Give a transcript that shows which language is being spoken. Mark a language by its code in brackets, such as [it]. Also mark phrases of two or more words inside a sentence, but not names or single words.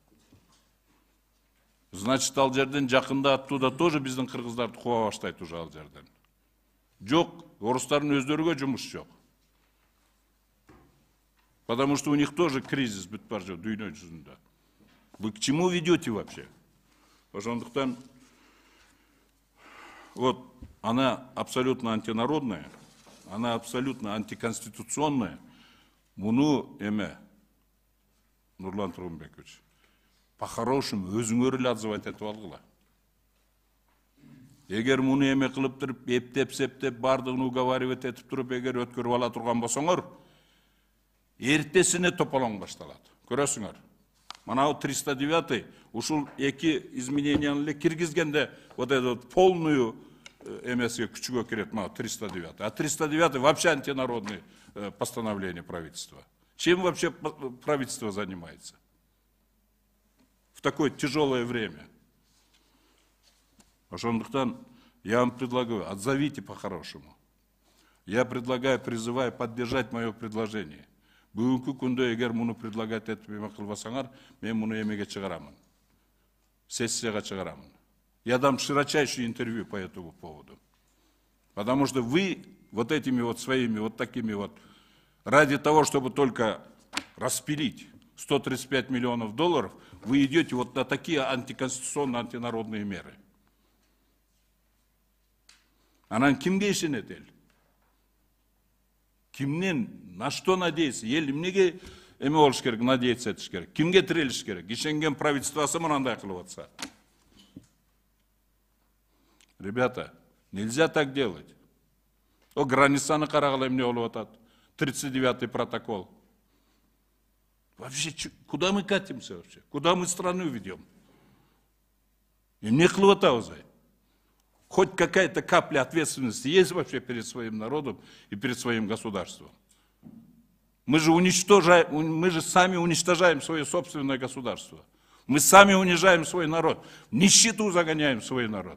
[ky] Значит, ал жерден жакында оттуда тоже биздин кыргыздарды куа баштайт уже ал жерден. Жок, орустардын өздөрүгө жумуш жок. [ru] Потому что у них тоже кризис [ky] бүт бар жок дүйнө жүзүндө. [ru] Вы к чему ведете вообще? Ошондуктан вот она абсолютно антинародная, она абсолютно антиконституционная. [ky] Муну эме, Нурлан Тургунбекович, по-хорошему өзүңөр эле отзывать этип алгыла. Эгер муну эме кылып туруп, эптеп-септеп бардыгын уговаривать этип туруп, эгер өткөрүп ала турган болсоңор, эртесине тополоң башталат. Көрөсүңөр. Мына 309 ушул эки изменениянын эле киргизгенде [ru] вот этот полную [ky] эмеске күчүгө кирет, мына 309. [ru] А 309 вообще антинародное постановление правительства. Чем вообще правительство занимается в такое тяжелое время? Ошондуктан я вам предлагаю, отзовите по-хорошему. Я предлагаю, призываю поддержать мое предложение. [ky] Бүгүнкү күндө эгер муну предлагать этип эме кылбасаңар, мен муну эмеге чыгарамын. Сессияга чыгарамын. [ru] Я дам широчайшее интервью по этому поводу. Потому что вы вот этими вот своими вот такими вот, ради того, чтобы только распилить 135 миллионов долларов, вы идете вот на такие антиконституционные, антинародные меры. [ky] Анан кимге ишенет эл? Кимнен, [ru] на что надеяться? [ky] Ел эмнеге эме болуш керек, надеяться этиш керек? Кимге тирелиш керек? Ишенген правительствосы мынандай кылып атса. [ru] Ребята, нельзя так делать. О, [ky] границаны карагыла эмне болуп атат? [ru] 39-й протокол. Вообще, куда мы катимся вообще? Куда мы страну ведем? [ky] Эмне кылып атабыз? [ru] Хоть какая-то капля ответственности есть вообще перед своим народом и перед своим государством. Мы же сами уничтожаем свое собственное государство. Мы сами унижаем свой народ. В нищету загоняем свой народ.